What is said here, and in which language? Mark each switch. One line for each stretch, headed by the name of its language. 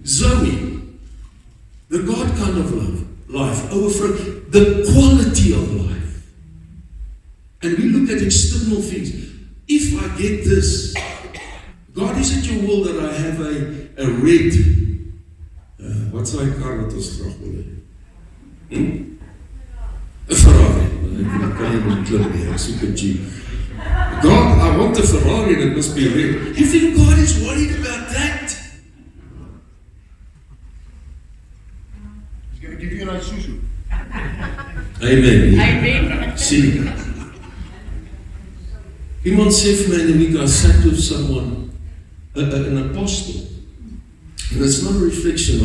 English: Zoe, the God kind of life, overflow, the quality of life. And we look at external things. If I get this, God, is it your will that I have a red, what's my car
Afrikaans: wat ons graag wil hê? 'n Ferrari. Ek kan nie meer klim nie, ek soek 'n Jeep.
English: God, I want a Ferrari and it must be red. You think God is worried about that? He's going to give you an Isuzu. Amen. Amen. See,
Afrikaans: iemand sê vir my
English: in the week, I sat with someone, an apostle, and it's not a reflection.